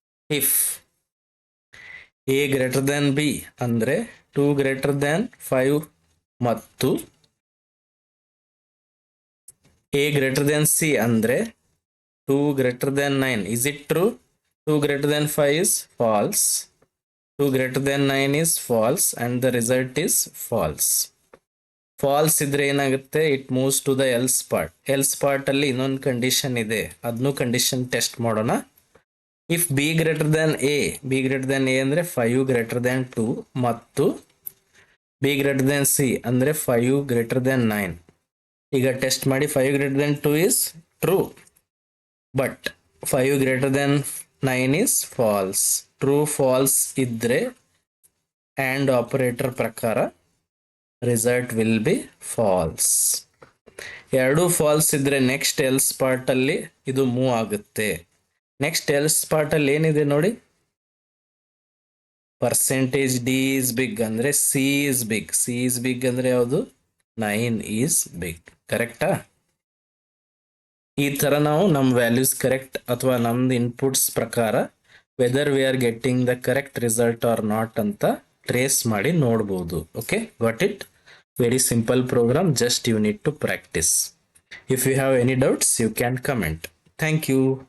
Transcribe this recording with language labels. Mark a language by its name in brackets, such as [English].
[English] If a greater than b ಅಂದ್ರೆ 2 greater than 5 ಮತ್ತು a greater than c ಅಂದ್ರೆ 2 greater than 9. Is it true? 2 greater than 5 is false. 2 greater than 9 is false and the result is false. [Kannada] Falls ಇದ್ರೆ ಏನಾಗುತ್ತೆ? [English] It moves to the else part. [Kannada] Else part ಅಲ್ಲಿ ಇನ್ನೊಂದು condition ಇದೆ, ಅದನ್ನು condition test ಮಾಡೋಣ. [English] If B greater than A, B greater than A ಅಂದ್ರೆ 5 greater than 2 ಮತ್ತು B greater than C ಅಂದ್ರೆ 5 greater than 9. [Kannada] ಈಗ ಟೆಸ್ಟ್ ಮಾಡಿ. [English] 5 greater than 2 is true, but 5 greater than 9 is false. True false ಇದ್ರೆ and operator ಪ್ರಕಾರ result will be false. [Kannada] ಎರಡು falls ಇದ್ರೆ next else part ಅಲ್ಲಿ ಇದು ಮೂವ್ ಆಗುತ್ತೆ. [English] next else part [Kannada] ಅಲ್ಲಿ ಏನಿದೆ ನೋಡಿ, [English] Percentage D is big ಅಂದ್ರೆ C is big. C is big [Kannada] ಅಂದ್ರೆ ಯಾವುದು? [English] 9 is big. ಕರೆಕ್ಟಾ? [Kannada] ಈ ತರ ನಾವು ನಮ್ಮ ವ್ಯಾಲ್ಯೂಸ್ ಕರೆಕ್ಟ್ ಅಥವಾ ನಮ್ದು ಇನ್ಪುಟ್ಸ್ ಪ್ರಕಾರ [English] whether we are getting the correct result or not [Kannada] ಅಂತ ಟ್ರೇಸ್ ಮಾಡಿ ನೋಡ್ಬೋದು. [English] Okay, got it? Very simple program, just you need to practice. If you have any doubts, you can comment. Thank you.